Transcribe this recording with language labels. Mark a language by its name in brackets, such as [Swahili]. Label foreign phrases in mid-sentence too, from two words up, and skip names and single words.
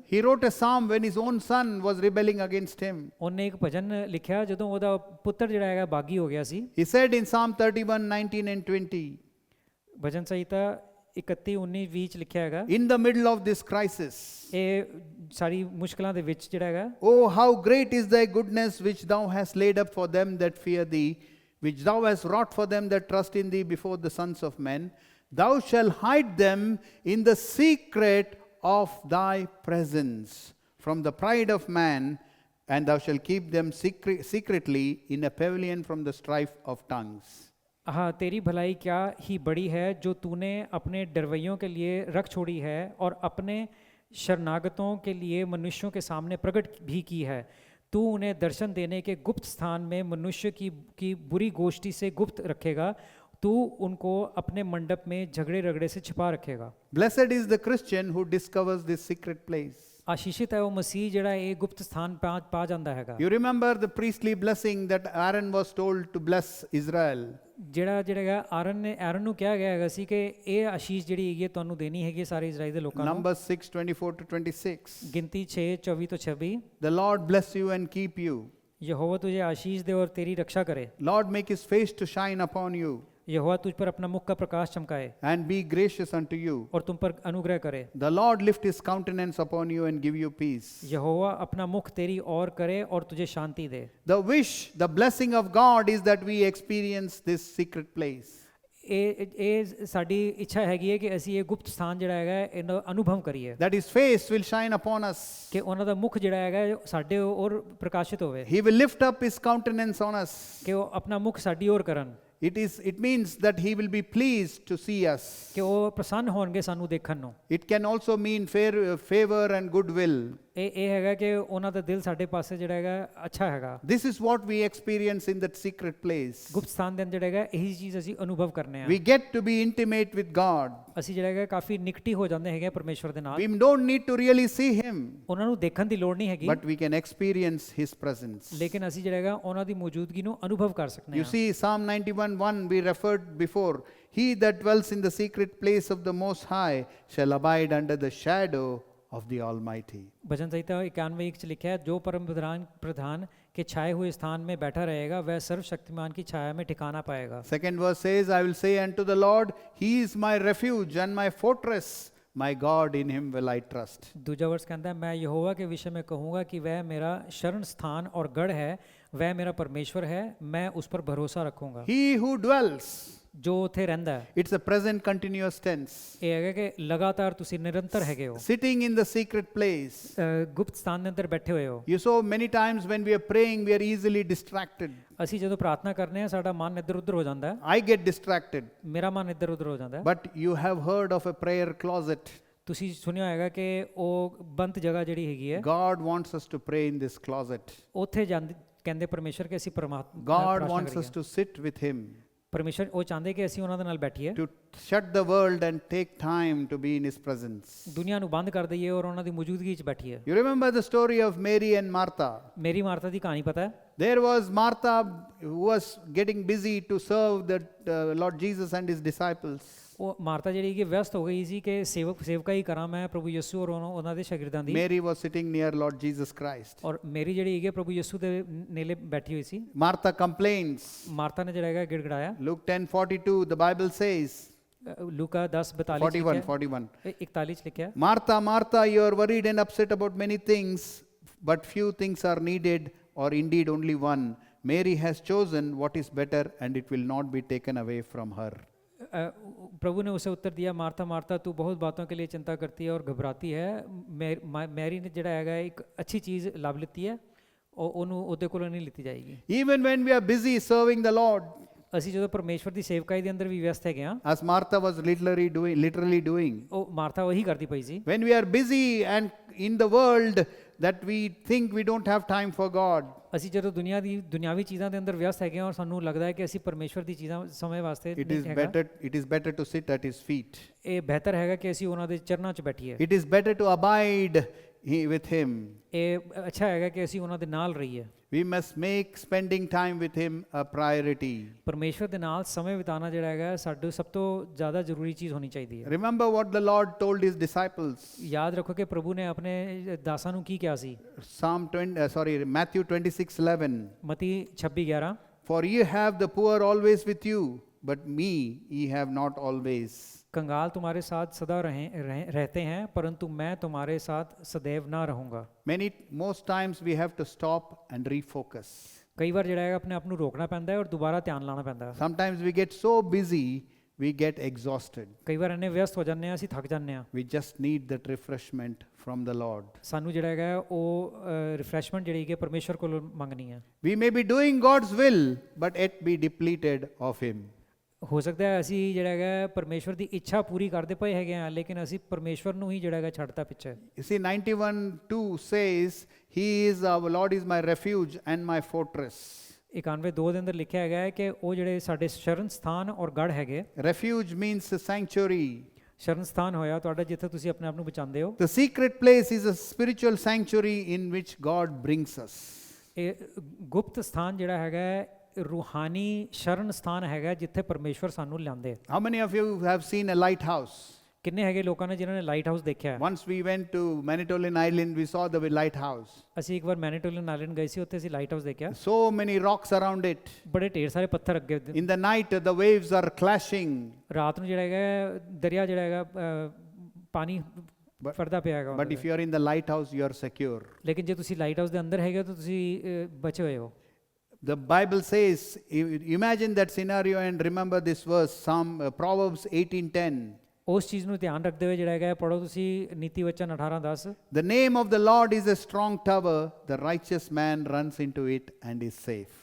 [English] He wrote a psalm when his own son was rebelling against him. [Punjabi] ਉਹਨੇ ਇੱਕ ਭਜਨ ਲਿਖਿਆ ਜਦੋਂ ਉਹਦਾ ਪੁੱਤਰ ਜਿਹੜਾ ਹੈਗਾ ਬਾਗੀ ਹੋ ਗਿਆ ਸੀ। [English] He said in Psalm 31:19 and 20, [Punjabi] ਭਜਨ ਸੰਹਿਤਾ 31 19 20 ਚ ਲਿਖਿਆ ਹੈਗਾ, [English] in the middle of this crisis, [Punjabi] ਇਹ ਸਾਰੀ ਮੁਸ਼ਕਲਾਂ ਦੇ ਵਿੱਚ ਜਿਹੜਾ ਹੈਗਾ, [English] oh, how great is thy goodness which thou hast laid up for them that fear thee, which thou hast wrought for them that trust in thee before the sons of men. Thou shalt hide them in the secret of thy presence from the pride of man, and thou shalt keep them secretly in a pavilion from the strife of tongues. [Hindi] हाँ, तेरी भलाई क्या ही बड़ी है जो तूने अपने डरवैयों के लिए रख छोड़ी है और अपने शरणागतों के लिए मनुष्यों के सामने प्रकट भी की है। तू उन्हें दर्शन देने के गुप्त स्थान में मनुष्य की बुरी गोष्ठी से गुप्त रखेगा। तू उनको अपने मंडप में झगड़े रगड़े से छिपा रखेगा। [English] Blessed is the Christian who discovers this secret place. [Hindi] आशीषित है वो मसीह [Punjabi] ਜਿਹੜਾ ਇਹ ਗੁਪਤ ਸਥਾਨ ਪਾ ਜਾਂਦਾ ਹੈਗਾ। [English] You remember the priestly blessing that Aaron was told to bless Israel. [Punjabi] ਜਿਹੜਾ ਆਰਨ ਨੂੰ ਕਿਹਾ ਗਿਆ ਹੈਗਾ ਸੀ ਕਿ ਇਹ ਆਸ਼ੀਸ਼ ਜਿਹੜੀ ਹੈਗੀ ਤੁਹਾਨੂੰ ਦੇਣੀ ਹੈਗੀ ਸਾਰੇ ਇਜ਼ਰਾਈਲ ਦੇ ਲੋਕਾਂ ਨੂੰ। [English] Numbers 6:24 to 26. [Punjabi] ਗਿਣਤੀ 6:24 ਤੋਂ 26। [English] The Lord bless you and keep you. [Hindi] यहोवा तुझे आशीष दे और तेरी रक्षा करे। [English] Lord make his face to shine upon you [Hindi] यहोवा तुझ पर अपना मुख का प्रकाश चमकाए [English] and be gracious unto you. [Hindi] और तुम पर अनुग्रह करे। [English] The Lord lift his countenance upon you and give you peace. [Hindi] यहोवा अपना मुख तेरी ओर करे और तुझे शांति दे। [English] The wish, the blessing of God is that we experience this secret place. [Punjabi] ਇਹ ਸਾਡੀ ਇੱਛਾ ਹੈਗੀ ਹੈ ਕਿ ਅਸੀਂ ਇਹ ਗੁਪਤ ਸਥਾਨ ਜਿਹੜਾ ਹੈਗਾ ਇਹਦਾ ਅਨੁਭਵ ਕਰੀਏ। [English] That his face will shine upon us. [Punjabi] ਕਿ ਉਹਨਾਂ ਦਾ ਮੁਖ ਜਿਹੜਾ ਹੈਗਾ ਸਾਡੇ ਔਰ ਪ੍ਰਕਾਸ਼ਿਤ ਹੋਵੇ। [English] He will lift up his countenance on us. [Punjabi] ਕਿ ਉਹ ਆਪਣਾ ਮੁਖ ਸਾਡੀ ਔਰ ਕਰਨ। [English] It means that he will be pleased to see us. [Punjabi] ਕਿ ਉਹ ਪ੍ਰਸੰਨ ਹੋਣਗੇ ਸਾਨੂੰ ਦੇਖਣ ਨੂੰ। [English] It can also mean favor and goodwill. [Punjabi] ਇਹ ਹੈਗਾ ਕਿ ਉਹਨਾਂ ਦਾ ਦਿਲ ਸਾਡੇ ਪਾਸੇ ਜਿਹੜਾ ਹੈਗਾ ਅੱਛਾ ਹੈਗਾ। [English] This is what we experience in that secret place. [Punjabi] ਗੁਪਤ ਸਥਾਨ ਦੇ ਅੰਦਰ ਜਿਹੜਾ ਹੈਗਾ ਇਹੀ ਚੀਜ਼ ਅਸੀਂ ਅਨੁਭਵ ਕਰਨੇ ਆ। [English] We get to be intimate with God. [Punjabi] ਅਸੀਂ ਜਿਹੜਾ ਹੈਗਾ ਕਾਫੀ ਨਿਕਟੀ ਹੋ ਜਾਂਦੇ ਹੈਗੇ ਪਰਮੇਸ਼ਵਰ ਦੇ ਨਾਲ। [English] We don't need to really see him. [Punjabi] ਉਹਨਾਂ ਨੂੰ ਦੇਖਣ ਦੀ ਲੋੜ ਨਹੀਂ ਹੈਗੀ। [English] But we can experience his presence. [Punjabi] ਲੇਕਿਨ ਅਸੀਂ ਜਿਹੜਾ ਹੈਗਾ ਉਹਨਾਂ ਦੀ ਮੌਜੂਦਗੀ ਨੂੰ ਅਨੁਭਵ ਕਰ ਸਕਦੇ [English] You [Punjabi] ਹਾਂ। [English] see Psalm 91:1 we referred before. He that dwells in the secret place of the Most High shall abide under the shadow of the Almighty. [Hindi] भजन संहिता 91:1 ਚ लिखा है, जो परम प्रधान के छाए हुए स्थान में बैठा रहेगा वह सर्वशक्तिमान की छाया में ठिकाना पाएगा। [English] Second verse says, I will say unto the Lord, He is my refuge and my fortress, my God, in Him will I trust. [Hindi] दूसरा वर्ष कहता है, मैं यहोवा के विषय में कहूँगा कि वह मेरा शरण स्थान और गढ़ है, वह मेरा परमेश्वर है, मैं उस पर भरोसा रखूँगा। [English] He who dwells, [Punjabi] जो ਉੱਥੇ ਰਹਿੰਦਾ ਹੈ। [English] it's a present continuous tense. [Punjabi] ਇਹ ਹੈਗਾ ਕਿ ਲਗਾਤਾਰ ਤੁਸੀਂ ਨਿਰੰਤਰ ਹੈਗੇ ਹੋ। [English] Sitting in the secret place. [Punjabi] ਗੁਪਤ ਸਥਾਨ ਦੇ ਅੰਦਰ ਬੈਠੇ ਹੋਏ ਹੋ। [English] You saw many times when we are praying, we are easily distracted. [Punjabi] ਅਸੀਂ ਜਦੋਂ ਪ੍ਰਾਰਥਨਾ ਕਰਨੇ ਆ ਸਾਡਾ ਮਨ ਇੱਧਰ ਉੱਧਰ ਹੋ ਜਾਂਦਾ ਹੈ। [English] I get distracted. [Punjabi] ਮੇਰਾ ਮਨ ਇੱਧਰ ਉੱਧਰ ਹੋ ਜਾਂਦਾ ਹੈ। [English] But you have heard of a prayer closet. [Punjabi] ਤੁਸੀਂ ਸੁਣਿਆ ਹੋਏਗਾ ਕਿ ਉਹ ਬੰਦ ਜਗ੍ਹਾ ਜਿਹੜੀ ਹੈਗੀ ਹੈ। [English] God wants us to pray in this closet. [Punjabi] ਉੱਥੇ ਜਾਂਦੇ ਕਹਿੰਦੇ ਪਰਮੇਸ਼ਰ ਕਿ ਅਸੀਂ ਪਰਮਾਤਮਾ [English] God wants us to sit with Him. [Punjabi] ਪਰਮੇਸ਼ਰ ਉਹ ਚਾਹੁੰਦੇ ਕਿ ਅਸੀਂ ਉਹਨਾਂ ਦੇ ਨਾਲ ਬੈਠੀਏ। [English] To shut the world and take time to be in His presence. [Punjabi] ਦੁਨੀਆ ਨੂੰ ਬੰਦ ਕਰ ਦਈਏ ਔਰ ਉਹਨਾਂ ਦੀ ਮੌਜੂਦਗੀ 'ਚ ਬੈਠੀਏ। [English] You remember the story of Mary and Martha? [Punjabi] ਮੇਰੀ ਮਾਰਥਾ ਦੀ ਕਹਾਣੀ ਪਤਾ ਹੈ? [English] There was Martha who was getting busy to serve the Lord Jesus and His disciples. [Punjabi] ਉਹ ਮਾਰਥਾ ਜਿਹੜੀ ਕਿ ਵਿਅਸਤ ਹੋ ਗਈ ਸੀ ਕਿ ਸੇਵਕਾ ਹੀ ਕਰਾਂ ਮੈਂ ਪ੍ਰਭੂ ਯਿਸੂ ਔਰ ਉਹਨਾਂ ਦੇ ਸ਼ਾਗਿਰਦਾਂ ਦੀ। [English] Mary was sitting near Lord Jesus Christ. [Punjabi] ਔਰ ਮੇਰੀ ਜਿਹੜੀ ਹੈਗੀ ਪ੍ਰਭੂ ਯਿਸੂ ਦੇ ਨੇੜੇ ਬੈਠੀ ਹੋਈ ਸੀ। [English] Martha complains. [Punjabi] ਮਾਰਥਾ ਨੇ ਜਿਹੜਾ ਹੈਗਾ ਗਿੜਗੜਾਇਆ। [English] Luke 10:42 the Bible says. [Punjabi] ਲੂਕਾ 10:42 41 ਚ ਲਿਖਿਆ। [English] Martha, Martha, you are worried and upset about many things, but few things are needed, or indeed only one. Mary has chosen what is better, and it will not be taken away from her. [Hindi] प्रभु ने उसे उत्तर दिया, मार्था मार्था तू बहुत बातों के लिए चिंता करती है और घबराती है। [Punjabi] मैरी ने ਜਿਹੜਾ ਹੈਗਾ ਇੱਕ ਅੱਛੀ ਚੀਜ਼ ਲੱਭ ਲਿੱਤੀ ਹੈ, ਉਹਨੂੰ ਉਹਦੇ ਕੋਲੋਂ ਨਹੀਂ ਲਿੱਤੀ ਜਾਏਗੀ। [English] Even when we are busy serving the Lord, [Punjabi] ਅਸੀਂ ਜਦੋਂ ਪਰਮੇਸ਼ਵਰ ਦੀ ਸੇਵਕਾਈ ਦੇ ਅੰਦਰ ਵੀ ਵਿਅਸਤ ਹੈਗੇ ਹਾਂ। [English] as Martha was literally doing. [Punjabi] ਉਹ ਮਾਰਥਾ ਉਹੀ ਕਰਦੀ ਪਈ ਸੀ। [English] When we are busy and in the world that we think we don't have time for God. [Punjabi] ਅਸੀਂ ਜਦੋਂ ਦੁਨਿਆਵੀ ਚੀਜ਼ਾਂ ਦੇ ਅੰਦਰ ਵਿਅਸਤ ਹੈਗੇ ਹਾਂ ਔਰ ਸਾਨੂੰ ਲੱਗਦਾ ਹੈ ਕਿ ਅਸੀਂ ਪਰਮੇਸ਼ਵਰ ਦੀ ਚੀਜ਼ਾਂ ਸਮੇਂ ਵਾਸਤੇ ਨਹੀਂ ਹੈਗਾ। [English] It is better to sit at His feet. [Punjabi] ਇਹ ਬਿਹਤਰ ਹੈਗਾ ਕਿ ਅਸੀਂ ਉਹਨਾਂ ਦੇ ਚਰਨਾਂ 'ਚ ਬੈਠੀਏ। [English] It is better to abide with Him. [Punjabi] ਇਹ ਅੱਛਾ ਹੈਗਾ ਕਿ ਅਸੀਂ ਉਹਨਾਂ ਦੇ ਨਾਲ ਰਹੀਏ। [English] We must make spending time with Him a priority. [Punjabi] ਪਰਮੇਸ਼ਵਰ ਦੇ ਨਾਲ ਸਮੇਂ ਬਿਤਾਉਣਾ ਜਿਹੜਾ ਹੈਗਾ ਸਾਡੀ ਸਭ ਤੋਂ ਜ਼ਿਆਦਾ ਜ਼ਰੂਰੀ ਚੀਜ਼ ਹੋਣੀ ਚਾਹੀਦੀ ਹੈ। [English] Remember what the Lord told His disciples. [Punjabi] ਯਾਦ ਰੱਖੋ ਕਿ ਪ੍ਰਭੂ ਨੇ ਆਪਣੇ ਦਾਸਾਂ ਨੂੰ ਕੀ ਕਿਹਾ ਸੀ। [English] Matthew 26:11. [Punjabi] ਮਤੀ 26:11 [English] For ye have the poor always with you, but me ye have not always. [Hindi] कंगाल तुम्हारे साथ सदा रहते हैं परंतु मैं तुम्हारे साथ सदैव ना रहूँगा। [English] Most times we have to stop and refocus. [Punjabi] ਕਈ ਵਾਰ ਜਿਹੜਾ ਹੈਗਾ ਆਪਣੇ ਆਪ ਨੂੰ ਰੋਕਣਾ ਪੈਂਦਾ ਹੈ ਔਰ ਦੁਬਾਰਾ ਧਿਆਨ ਲਾਣਾ ਪੈਂਦਾ ਹੈ। [English] Sometimes we get so busy, we get exhausted. [Punjabi] ਕਈ ਵਾਰ ਇੰਨੇ ਵਿਅਸਤ ਹੋ ਜਾਂਦੇ ਹਾਂ ਅਸੀਂ ਥੱਕ ਜਾਂਦੇ ਹਾਂ। [English] We just need that refreshment from the Lord. [Punjabi] ਸਾਨੂੰ ਜਿਹੜਾ ਹੈਗਾ ਉਹ ਰਿਫਰੈਸ਼ਮੈਂਟ ਜਿਹੜੀ ਕਿ ਪਰਮੇਸ਼ਵਰ ਕੋਲੋਂ ਮੰਗਣੀ ਹੈ। [English] We may be doing God's will, but yet be depleted of Him. [Punjabi] ਹੋ ਸਕਦਾ ਹੈ ਅਸੀਂ ਜਿਹੜਾ ਹੈਗਾ ਪਰਮੇਸ਼ਵਰ ਦੀ ਇੱਛਾ ਪੂਰੀ ਕਰਦੇ ਪਏ ਹੈਗੇ ਹਾਂ ਲੇਕਿਨ ਅਸੀਂ ਪਰਮੇਸ਼ਵਰ ਨੂੰ ਹੀ ਜਿਹੜਾ ਹੈਗਾ ਛੱਡਤਾ ਪਿੱਛੇ। [English] You see, 91:2 says, He is our Lord is my refuge and my fortress. [Punjabi] 91:2 ਦੇ ਅੰਦਰ ਲਿਖਿਆ ਹੈਗਾ ਹੈ ਕਿ ਉਹ ਜਿਹੜੇ ਸਾਡੇ ਸ਼ਰਨ ਸਥਾਨ ਔਰ ਗੜ੍ਹ ਹੈਗੇ। [English] Refuge means a sanctuary. [Punjabi] ਸ਼ਰਨ ਸਥਾਨ ਹੋਇਆ ਤੁਹਾਡਾ ਜਿੱਥੇ ਤੁਸੀਂ ਆਪਣੇ ਆਪ ਨੂੰ ਬਚਾਉਂਦੇ ਹੋ। [English] The secret place is a spiritual sanctuary in which God brings us. [Punjabi] ਇਹ ਗੁਪਤ ਸਥਾਨ ਜਿਹੜਾ ਹੈਗਾ ਰੂਹਾਨੀ ਸ਼ਰਨ ਸਥਾਨ ਹੈਗਾ ਜਿੱਥੇ ਪਰਮੇਸ਼ਵਰ ਸਾਨੂੰ ਲਿਆਉਂਦੇ। [English] How many of you have seen a lighthouse? [Punjabi] ਕਿੰਨੇ ਹੈਗੇ ਲੋਕਾਂ ਨੇ ਜਿਨ੍ਹਾਂ ਨੇ ਲਾਈਟ ਹਾਊਸ ਦੇਖਿਆ ਹੈ? [English] Once we went to Manitoulin Island, we saw the lighthouse. [Punjabi] ਅਸੀਂ ਇੱਕ ਵਾਰ ਮੈਨੀਟੋਲਿਨ ਆਈਲੈਂਡ ਗਏ ਸੀ, ਉੱਥੇ ਅਸੀਂ ਲਾਈਟ ਹਾਊਸ ਦੇਖਿਆ। [English] So many rocks around it. [Punjabi] ਬੜੇ ਢੇਰ ਸਾਰੇ ਪੱਥਰ ਅੱਗੇ। [English] In the night, the waves are clashing. [Punjabi] ਰਾਤ ਨੂੰ ਜਿਹੜਾ ਹੈਗਾ ਦਰਿਆ ਜਿਹੜਾ ਹੈਗਾ ਪਾਣੀ ਫੜਦਾ ਪਿਆ ਹੈਗਾ। [English] But if you are in the lighthouse, you are secure. [Punjabi] ਲੇਕਿਨ ਜੇ ਤੁਸੀਂ ਲਾਈਟ ਹਾਊਸ ਦੇ ਅੰਦਰ ਹੈਗੇ ਤਾਂ ਤੁਸੀਂ ਬਚੇ ਹੋਏ ਹੋ। [English] The Bible says, imagine that scenario and remember this verse, Proverbs 18:10. [Punjabi] ਉਸ ਚੀਜ਼ ਨੂੰ ਧਿਆਨ ਰੱਖਦੇ ਹੋਏ ਜਿਹੜਾ ਹੈਗਾ ਪੜੋ ਤੁਸੀਂ ਨੀਤੀ ਵਚਨ 18:10। [English] The name of the Lord is a strong tower, the righteous man runs into it and is safe.